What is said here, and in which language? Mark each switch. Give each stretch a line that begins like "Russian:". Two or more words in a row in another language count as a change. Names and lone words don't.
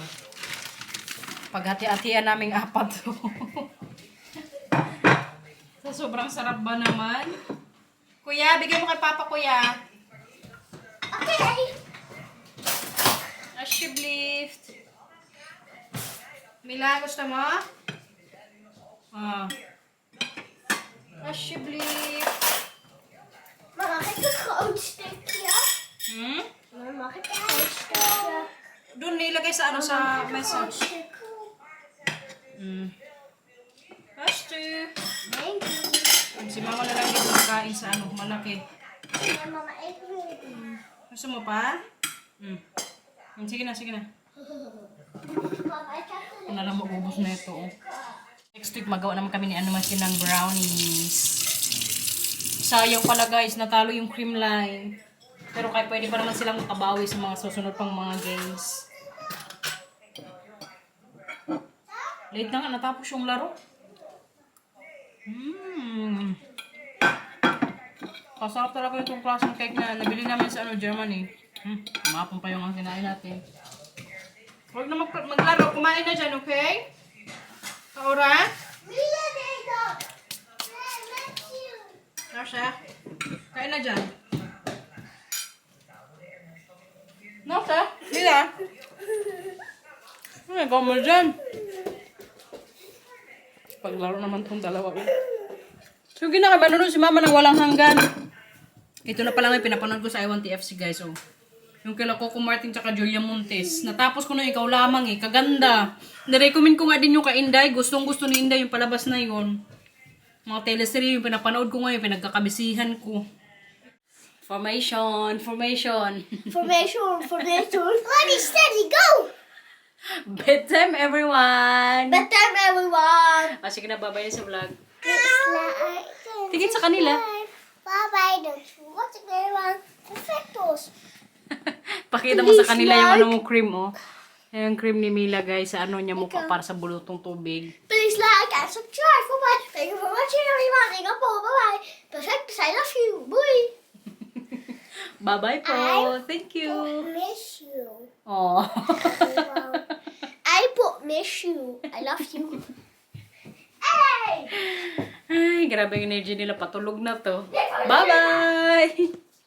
Filipino: Paghati-hatian naming apat to. Sa sobrang sarap ba naman? Kuya, bigay mo kay Papa, Kuya. Okay. Alsjeblieft. Mila, gusto mo?
Dutch: Ah. Alsjeblieft. Maar mag ik een groot stukje? Hmm? Maar mag ik een groot stukje?
Filipino: Doon nilagay sa ano sa mesa.
Dutch: Groot stuk.
Filipino: Hmm. Astu.
English: Thank you.
Filipino: Si mama na lang dito nakain sa ano, malaki.
Dutch: Ja, mama, ik wil het.
Filipino: Gusto mo pa? Hmm. Sige na, sige na.
Dutch: Papa, ik heb het.
Filipino: Kung na lang maubos na ito. Oh.
English: Next week
Filipino: magawa naman kami ni ano Matthew ng brownies. Sayang pala guys, natalo yung cream line. Pero kaya pwede pa naman silang makabawi sa mga susunod pang mga games. Late na nga, natapos yung laro. Kasarap talaga itong klaseng cake na nabili namin sa Germany. Mapon pa yung ang kinain natin. Huwag na maglaro. Kumain na dyan, okay? Aura? Mila,
English: there you go. Let's you.
Filipino: Nasha? Kain na dyan. Nasha? Mila? Ay, ikaw mo dyan. Paglaro naman tong dalawa. So, ginakabanon si mama ng walang hanggan. Ito na pala may pinapanood ko sa I1TFC, guys. Oh. Yung kila Coco Martin tsaka Julia Montes. Natapos ko na ikaw lamang eh. Kaganda. Nirecommend ko nga din yung kay Inday. Gustong gusto ni Inday yung palabas na yun. Mga teleserye yung pinapanood ko ngayon. Pinagkakabisihan ko.
English: Formation. Formation. Ready, steady, go. Bedtime, everyone! Bedtime, everyone.
Filipino: Sige na, babay sa vlog. Tingin Tingin sa kanila.
English: Bye-bye. Don't you want to go around perfectos?
Filipino: Pakita mo sa kanila yung ano mo cream, oh. Yung cream ni Mila, guys, sa ano niya mukha para sa bulutong tubig.
English: Please like and subscribe. Bye-bye. Thank you for watching, everyone. Thank you po. Bye-bye. Perfectos, I love you. Bye. Bye-bye po. Thank you. Miss you. Oh. I miss you. I love you. Hey!
Filipino: Ay, grabe yung energy nila. Patulog na to. Bye-bye!